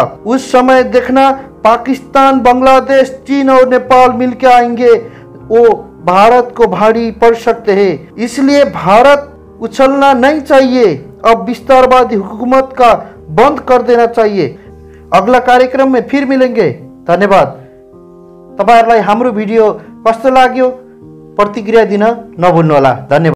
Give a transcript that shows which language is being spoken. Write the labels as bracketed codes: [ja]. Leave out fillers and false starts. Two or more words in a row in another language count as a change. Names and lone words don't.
[hi] उस समय देखना पाकिस्तान, बांग्लादेश, चीन और नेपाल मिलकर आएंगे, वो भारत को भारी पड़ सकते हैं। इसलिए भारत उछलना नहीं चाहिए, अब विस्तारवादी हुकूमत का बंद कर देना चाहिए। अगला कार्यक्रम में फिर मिलेंगे। धन्यवाद। [ne] तपाईहरुलाई हाम्रो भिडियो कस्तो लाग्यो प्रतिक्रिया दिन नभुल्नुहोला। धन्यवाद।